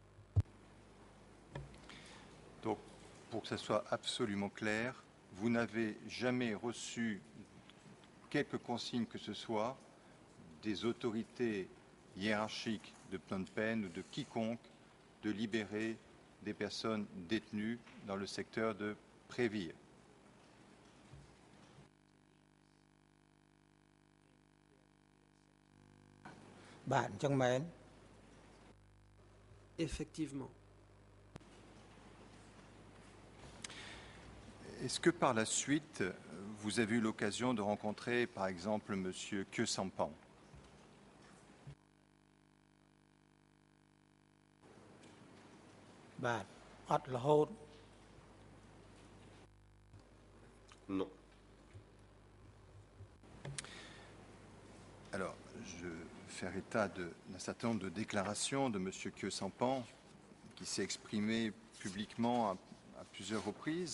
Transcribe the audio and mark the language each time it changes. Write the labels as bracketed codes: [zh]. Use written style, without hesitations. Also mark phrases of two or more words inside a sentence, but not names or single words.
[fr] Donc, pour que ce soit absolument clair, vous n'avez jamais reçu quelque consigne que ce soit des autorités hiérarchiques de Phnom Penh ou de quiconque de libérer des personnes détenues dans le secteur de Prévire. [km] បាទអញ្ចឹងមែន [fr] Effectivement. Est-ce que par la suite, vous avez eu l'occasion de rencontrer, par exemple, M. Khieu Samphan? [km] បាទអត់រហូត [fr] Non. Alors, je vais faire état d'un certain nombre de déclarations de M. Khieu Samphan, qui s'est exprimé publiquement à plusieurs reprises.